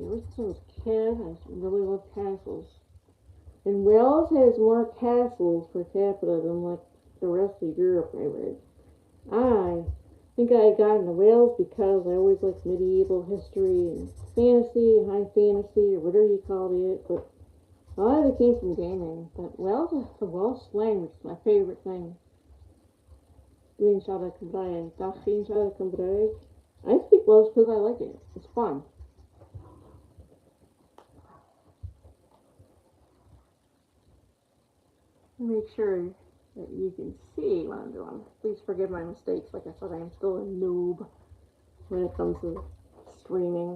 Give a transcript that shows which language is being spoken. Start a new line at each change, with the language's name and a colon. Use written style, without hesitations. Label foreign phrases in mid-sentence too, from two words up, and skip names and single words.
English: Ever since I was a kid, I really love castles. And Wales has more castles per capita than like the rest of Europe, I read. I think I got into Wales because I always liked medieval history and fantasy, high fantasy, or whatever you call it. But a lot of it came from gaming. But Welsh, the Welsh language is my favorite thing.
Welsh: Dwi'n siarad Cymraeg. Dach chi'n siarad Cymraeg?
English: I speak Welsh because I like it. It's fun. Make sure that you can see what I'm doing. Please forgive my mistakes. Like I said, I am still a noob when it comes to streaming.